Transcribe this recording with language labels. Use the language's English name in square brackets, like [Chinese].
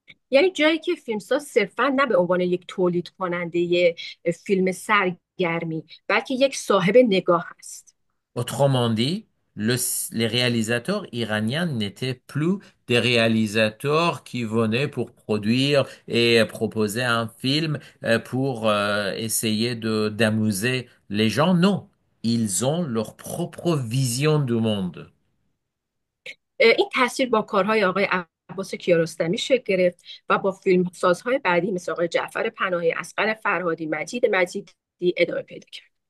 [Persian] یعنی جایی که فیلمساز صرفا نه به عنوان یک تولید کننده فیلم سرگرمی بلکه یک صاحب نگاه است. [French] Autrement dit, les réalisateurs iraniens n'étaient plus des réalisateurs qui venaient pour produire et proposer un film pour essayer de d'amuser les gens. Non, ils ont leur propre vision du monde. [Persian] این تاثیر با کارهای آقای عباس کیارستمی شکل گرفت و با فیلمسازهای بعدی مثل آقای جعفر پناهی، اصغر فرهادی، مجید مجیدی ادامه پیدا کرد.